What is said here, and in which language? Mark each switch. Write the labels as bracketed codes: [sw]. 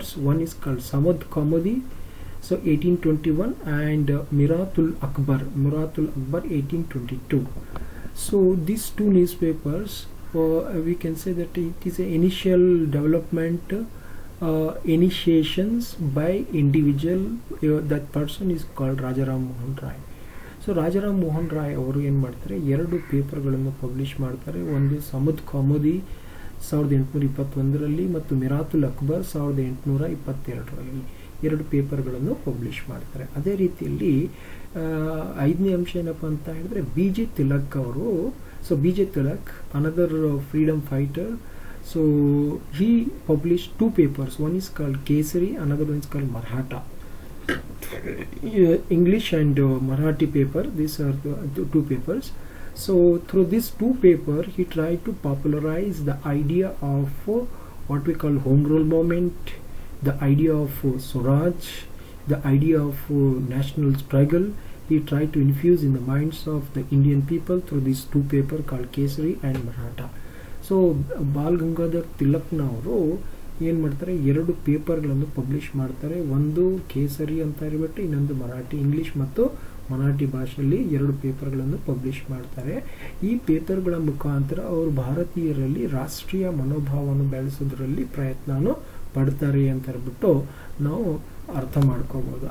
[en] One is called Samad Kaumudi, so 1821, and Miratul Akbar 1822. So these two newspapers, we can say that it is an initial development initiations by individual. That person is called Rajaram Mohan Rai. [kn] So Rajaram Mohan Roy ಅವರು ಏನು ಮಾಡ್ತಾರೆ, 2 ಪೇಪರ್ಗಳನ್ನು publish ಮಾಡ್ತಾರೆ. ಒಂದು ಸಮದ್ ಕೌಮುದಿ 1821ರಲ್ಲಿ ಮತ್ತು ಮಿರಾತುಲ್ ಅಕ್ಬರ್ 1822ರಲ್ಲಿ 2 ಪೇಪರ್ಗಳನ್ನು publish ಮಾಡ್ತಾರೆ. ಅದೇ ರೀತಿಯಲ್ಲಿ 5ನೇ ಅಂಶ ಏನಪ್ಪ ಅಂತ ಹೇಳಿದ್ರೆ, ಬಿ ಜೆ ತಿಲಕ್ ಅವರು. [en] So B J Tilak, another freedom fighter. So he published 2 papers. One is called Kesari, another one is called Maratha. English and Marathi paper, these are the 2 papers. So through these 2 papers he tried to popularize the idea of what we call home rule movement, the idea of Swaraj, the idea of national struggle. He tried to infuse in the minds of the Indian people through these two papers called Kesari and Maratha. [kn] So ball Gangadhar ತಿಲಕ್ನವರು ಏನು ಮಾಡ್ತಾರೆ, ಎರಡು ಪೇಪರ್ಗಳನ್ನು publish ಮಾಡ್ತಾರೆ. ಒಂದು ಕೇಸರಿ ಅಂತ ಹೇಳ್ಬಿಟ್ಟು, ಇನ್ನೊಂದು ಮರಾಠಿ, ಇಂಗ್ಲಿಷ್ ಮತ್ತು ಮರಾಠಿ ಭಾಷೆಯಲ್ಲಿ ಎರಡು ಪೇಪರ್ಗಳನ್ನು ಪಬ್ಲಿಷ್ ಮಾಡ್ತಾರೆ. ಈ ಪೇಪರ್ಗಳ ಮುಖಾಂತರ ಅವರು ಭಾರತೀಯರಲ್ಲಿ ರಾಷ್ಟ್ರೀಯ ಮನೋಭಾವವನ್ನು ಬೆಳೆಸೋದ್ರಲ್ಲಿ ಪ್ರಯತ್ನನೂ ಪಡ್ತಾರೆ ಅಂತ ಹೇಳ್ಬಿಟ್ಟು ನಾವು ಅರ್ಥ ಮಾಡ್ಕೋಬಹುದು.